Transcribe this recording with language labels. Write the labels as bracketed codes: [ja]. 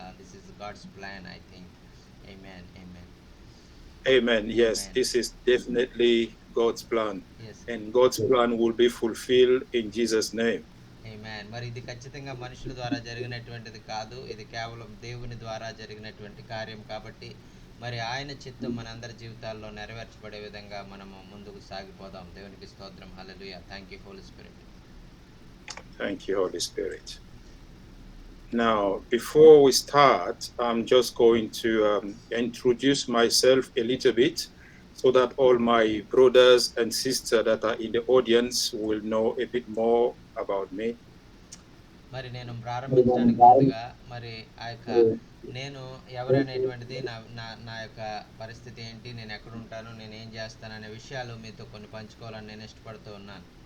[en] This is God's plan, I think. Amen. Amen. Amen. Yes, Amen. this is definitely God's plan. Yes. And God's plan will be fulfilled in Jesus' name. [te] ఆమేన్. మరి ఇది ఖచ్చితంగా మనుషుల ద్వారా జరిగినటువంటిది కాదు. ఇది కేవలం దేవుని ద్వారా జరిగినటువంటి కార్యం కాబట్టి మరి ఆయన చిత్తం మనందరి జీవితాల్లో నెరవేర్చబడే విధంగా మనము ముందుకు సాగిపోదాం. దేవునికి స్తోత్రం. హల్లెలూయా. [en] Thank you Holy Spirit. Thank you, Holy Spirit. Now, before we start, I'm just going to introduce myself a little bit so that all my brothers and sisters that are in the audience will know a bit more about me. [te] మరి నేను ప్రారంభించడానికి ముందుగా మరి ఆ యొక్క నేను ఎవరనేటువంటిది నా నా నా యొక్క పరిస్థితి ఏంటి, నేను ఎక్కడ ఉంటాను, నేను ఏం చేస్తాను అనే విషయాలు మీతో కొన్ని పంచుకోవాలని నేను ఇష్టపడుతూ ఉన్నాను.